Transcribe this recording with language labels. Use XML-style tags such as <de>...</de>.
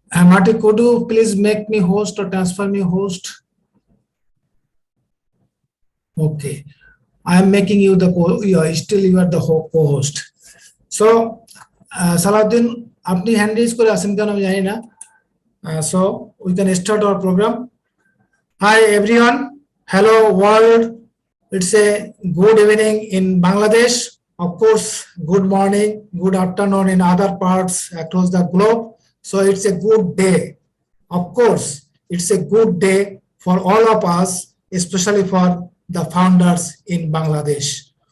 <en>Marty, could you please make me host or transfer me host? Okay, I am making you the still you are the co-host.</en> <bn>So Salahuddin, আপনি hand raise করে আছেন কেন আমি জানি না।</bn> <en>So we can start our program. Hi everyone, hello world. It's a good evening in Bangladesh. Of course, good morning, good afternoon in other parts across the globe. So it's a good day. Of course, it's a good day for all of us, especially for the founders in Bangladesh.</en>